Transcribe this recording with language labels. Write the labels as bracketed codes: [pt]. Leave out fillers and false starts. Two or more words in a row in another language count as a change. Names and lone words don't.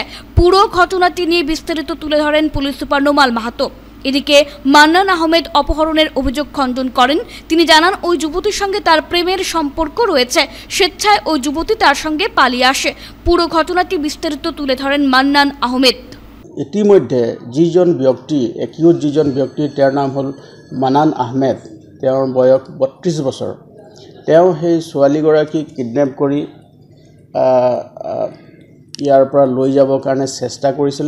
[bn] পুরো ঘটনাটি নিয়ে বিস্তারিত তুলে ধরেন পুলিশ সুপার নোমাল মাহাতো। এদিকে মান্নান আহমেদ অপহরণের অভিযোগ খণ্ডন করেন। তিনি জানান, ওই যুবতীর সঙ্গে তার প্রেমের সম্পর্ক রয়েছে। স্বেচ্ছায় ওই যুবতী তার সঙ্গে পালিয়ে আসে। পুরো ঘটনাটি বিস্তারিত তুলে ধরেন মান্নান আহমেদ। [as] ইতিমধ্যে যিজন ব্যক্তি যিজন ব্যক্তি তেওঁৰ নাম হ'ল মান্নান আহমেদ, তেওঁৰ বয়স 32 বছৰ। তেওঁ সেই ছোৱালীগৰাকীক কিডনেপ কৰি ইয়াৰ পৰা লৈ যাবৰ কাৰণে চেষ্টা কৰিছিলে।